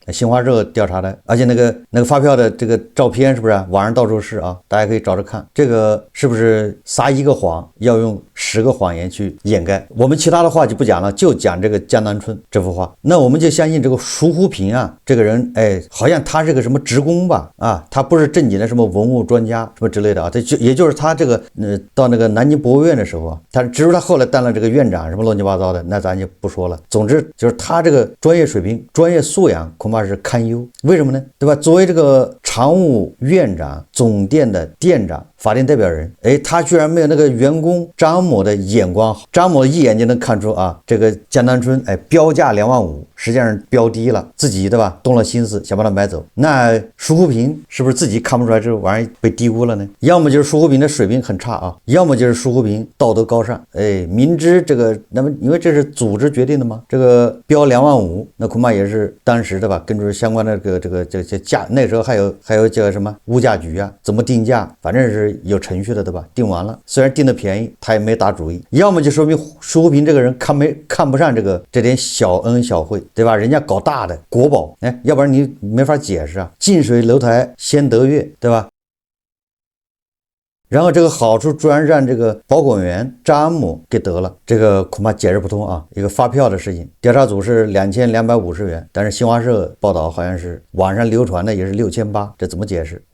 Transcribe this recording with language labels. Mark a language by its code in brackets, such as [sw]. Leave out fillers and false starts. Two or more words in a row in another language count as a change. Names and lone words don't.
[zh] 新華社調查的，而且那個發票的這個照片是不是網上到處是啊？大家可以找着看，這個是不是撒一個謊要用10個謊言去掩蓋？我們其他的話就不講了，就講這個江南春這幅畫。那我們就相信這個舒忽平啊，這個人好像他是個什麼職工吧？啊，他不是正經的什麼文物專家什麼之類的啊。也就是他這個到那個南京博物院的时候啊，只是他後來當了這個院長什麼亂七八糟的，那咱就不說了。總之就是他這個專業水平、專業素養恐怕是堪憂。為什麼呢？對吧？作為這個常務院長、總店的店長、法定代表人，他居然沒有那個员工張某的眼光好。张某一眼就能看出啊，這個江南春標價25000，實際上標低了，自己對吧？動了心思想把它買走。那舒忽平是不是自己看不出來這玩意兒被低估了呢？要麼就是舒忽平的水平很差啊，要麼就是舒忽平道德高尚，明知這個，那麼因為這是組織決定的嘛，這個標25000，那恐怕也是當時的吧？根據相關的這个價，那時候還有叫什麼物價局啊，怎麼定價，反正是有程序的，对吧？定完了，雖然定的便宜，他也沒打主意。要麼就說明舒忽平這個人看不上這點小恩小惠，對吧？人家搞大的國寶，要不然你沒法解釋啊。近水樓台先得月，對吧？然後這個好處居然讓這個保管員張某給得了，這個恐怕解釋不通啊！一個發票的事情，調查組是2250元，但是新華社報道好像是網上流傳的也是6800，這怎麼解釋？